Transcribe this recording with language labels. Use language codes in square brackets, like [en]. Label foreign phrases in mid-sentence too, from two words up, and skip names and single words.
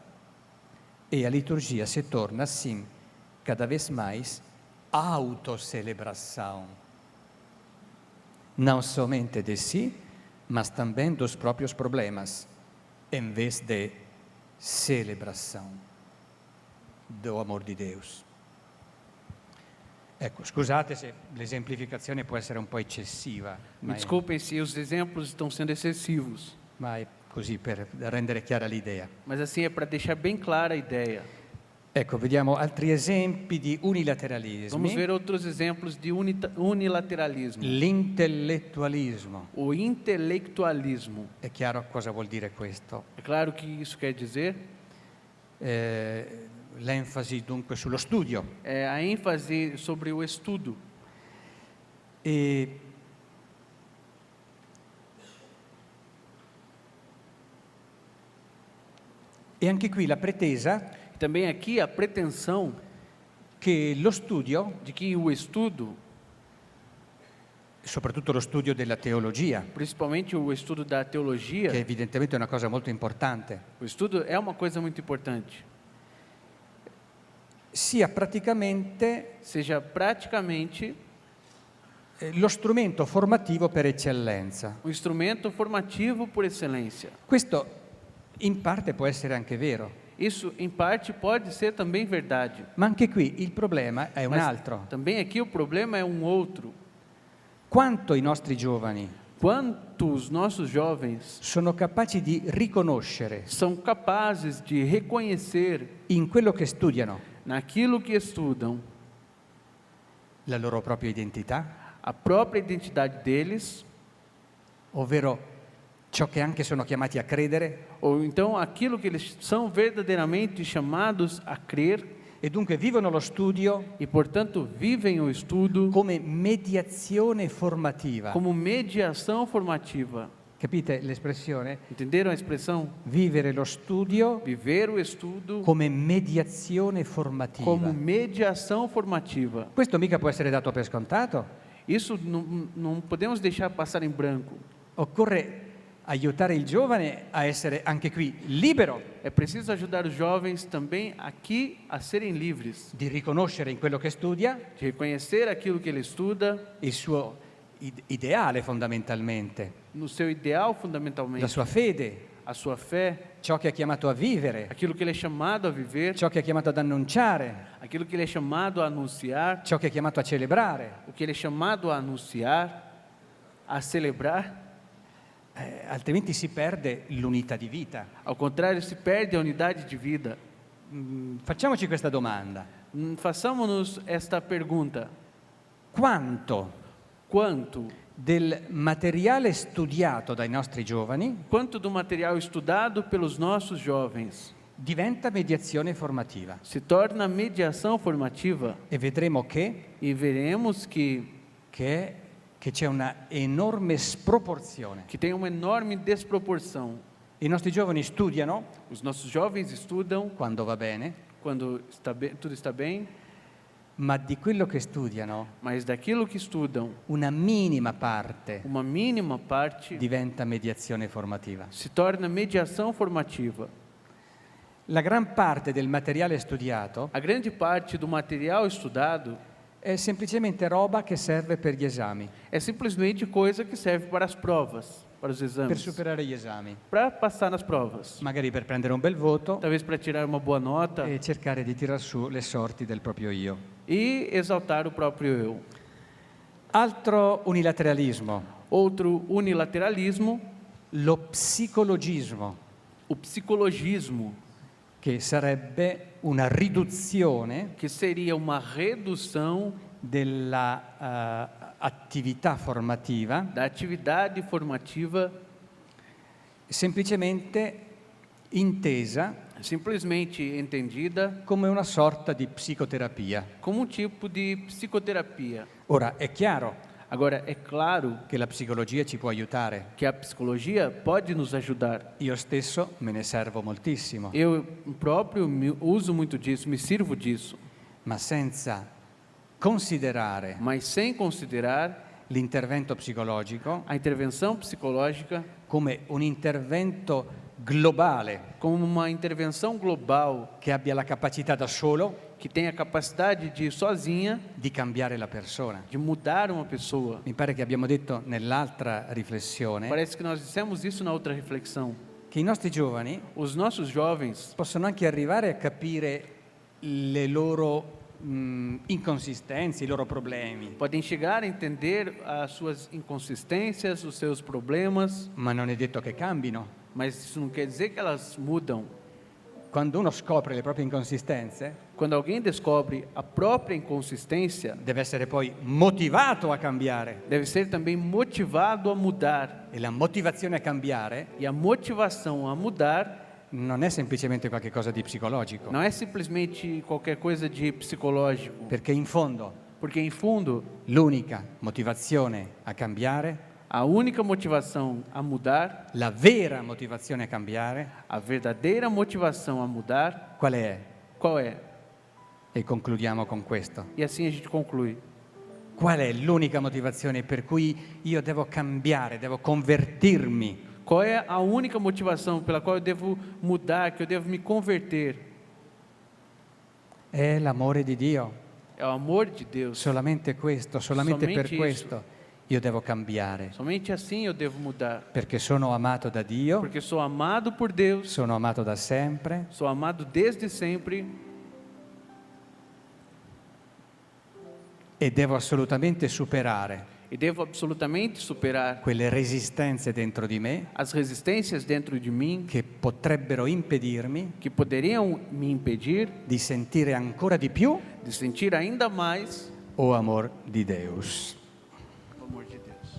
[pt] E a liturgia se torna, assim, cada vez mais autocelebração. Não somente de si, mas também dos próprios problemas, em vez de celebração do amor di Deus. [it] Ecco, scusate se l'esemplificazione può essere un po' eccessiva. [pt] Me desculpem se os exemplos estão sendo excessivos. [it] Ma è così per rendere chiara l'idea. [pt] Mas assim é para deixar bem clara a ideia. [it] Ecco, vediamo altri esempi di [pt] Vamos [it] unilateralismi. [pt] ver outros exemplos de unilateralismo. [it] L'intellettualismo. [pt] O intelectualismo. [it] È chiaro cosa vuol dire questo? [pt] É claro que isso quer dizer [it] L'enfasi dunque sullo studio. [pt] a ênfase sobre o estudo. [it] E anche qui la pretesa [pt] Também aqui a pretensão [it] che lo studio, [pt] de que o estudo, [it] soprattutto lo studio della teologia, [pt] principalmente o estudo da teologia, [it] che evidentemente è una cosa molto importante, [pt] o estudo é uma coisa muito importante, [it] sia praticamente [pt] seja praticamente [it] lo strumento formativo per eccellenza. [pt] um instrumento formativo por excelência. [it] Questo in parte può essere anche vero, [pt] Isso, em parte, pode ser também verdade. [it] ma anche qui il problema è un [pt] Mas [it] altro. [pt] também aqui o problema é um outro. [it] Quanto i nostri giovani [pt] Quanto os nossos jovens [it] sono capaci di riconoscere [pt] são capazes de reconhecer [it] in quello che studiano [pt] naquilo que estudam [it] la loro propria identità, [pt] a própria identidade deles, [it] ovvero ciò che anche sono chiamati a credere, [pt] ou então aquilo que eles são verdadeiramente chamados a crer [it] e dunque vivono lo studio [pt] e, portanto, vivem o estudo [it] come mediazione formativa. [pt] como mediação formativa. [it] Capite l'espressione? [pt] Entenderam a expressão? [it] Vivere lo studio [pt] Viver o estudo [it] come mediazione formativa. [pt] como mediação formativa. [it] Questo mica può essere dato per scontato. [pt] Isso não podemos deixar passar em branco. [it] Occorre aiutare il giovane a essere anche qui libero [pt] É preciso ajudar os jovens também aqui a serem livres, [it] di riconoscere in quello che studia [pt] de reconhecer aquilo que ele estuda, [it] il suo ideale fondamentalmente, [pt] no seu ideal [it] la [pt] fundamentalmente, [it] sua fede, [pt] a sua fé, [it] ciò che è chiamato a vivere, [pt] aquilo que ele é chamado a viver, [it] ciò che è chiamato ad annunciare, [pt] aquilo que ele é chamado a anunciar, [it] ciò che è chiamato a celebrare. [pt] o que ele é chamado a anunciar, a celebrar. [it] Altrimenti si perde l'unità di vita. [pt] Ao contrário, se perde a unidade de vida. [it] Facciamoci questa domanda. [pt] Façamos-nos esta pergunta: [it] Quanto [pt] quanto [it] del materiale studiato dai nostri giovani [pt] do material estudado pelos nossos jovens [it] diventa mediazione formativa? [pt] se torna mediação formativa? [it] E vedremo [pt] E veremos [it] che c'è una enorme sproporzione. [pt] que tem uma enorme desproporção. [it] I nostri giovani studiano [pt] Os nossos jovens estudam [it] quando va bene, [pt] quando tudo está bem, [it] ma di quello che studiano [pt] mas daquilo que estudam, [it] una minima parte [pt] uma mínima parte [it] diventa mediazione formativa. [pt] se torna mediação formativa. [it] La gran parte del materiale studiato [pt] A grande parte do material estudado [it] è semplicemente roba che serve per gli esami, [pt] é simplesmente coisa que serve para as provas, para os [it] per [pt] exames, [it] superare gli esami, [pt] para passar nas provas, [it] magari per prendere un bel voto [pt] talvez para tirar uma boa nota [it] e cercare di tirar su le sorti del proprio io. [pt] e exaltar o próprio eu. [it] Altro unilateralismo, [pt] Outro unilateralismo, [it] lo psicologismo, [pt] o psicologismo, [it] che sarebbe una riduzione [pt] que seria uma redução [it] della attività formativa [pt] da atividade formativa, [it] semplicemente intesa [pt] simplesmente entendida [it] come una sorta di psicoterapia. [pt] como um tipo de psicoterapia. [it] Ora, è chiaro [pt] Agora, é claro [it] che la psicologia ci può aiutare. [pt] que a psicologia pode nos ajudar. [it] Io stesso me ne servo moltissimo, [pt] Eu próprio uso muito disso, me sirvo disso, [it] ma senza considerare [pt] mas sem considerar [it] l'intervento psicologico [pt] a intervenção psicológica [it] come un intervento globale [pt] como uma intervenção global [it] che abbia la capacità da solo [pt] que tem a capacidade de sozinha [it] di cambiare la persona. [pt] de mudar uma pessoa. [it] Mi pare che abbiamo detto nell'altra riflessione [pt] Parece que nós dissemos isso na outra reflexão. [it] che i nostri giovani [pt] Os nossos jovens [it] possono anche arrivare a capire le loro inconsistenze, i loro problemi, [pt] podem chegar a entender as suas inconsistências, os seus problemas, [it] ma non è detto che cambino. [pt] mas isso não quer dizer que elas mudam. [it] quando uno scopre le proprie inconsistenze, [pt] Quando alguém descobre a própria inconsistência, [it] deve essere poi motivato a cambiare. [pt] deve ser também motivado a mudar. [it] E la motivazione a cambiare [pt] E a motivação a mudar [it] non è semplicemente qualcosa di psicologico, [pt] não é simplesmente qualquer coisa de psicológico, [it] perché in fondo [pt] porque em fundo, [it] l'unica motivazione a cambiare, [pt] a única motivação a mudar, [it] la vera motivazione a cambiare, [pt] a verdadeira motivação a mudar, [it] qual è? [pt] qual é? [it] E concludiamo con questo. [pt] E assim a gente conclui. [it] Qual è l'unica motivazione per cui io devo cambiare, devo convertirmi? [pt] Qual é a única motivação pela qual eu devo mudar, que eu devo me converter? [it] È l'amore di Dio. [pt] É o amor de Deus. [it] Solamente questo, solamente per [pt] Somente [it] questo io devo cambiare. [pt] Somente assim eu devo mudar. [it] Perché sono amato da Dio, [pt] Porque sou amado por Deus, [it] sono amato da sempre [pt] sou amado desde sempre [it] e devo assolutamente superare [pt] e devo absolutamente superar [it] quelle resistenze dentro di me [pt] as resistências dentro de mim [it] che potrebbero impedirmi [pt] que poderiam me impedir [it] di sentire ancora di più [pt] de sentir ainda mais o amor di Deus. o amor de Deus.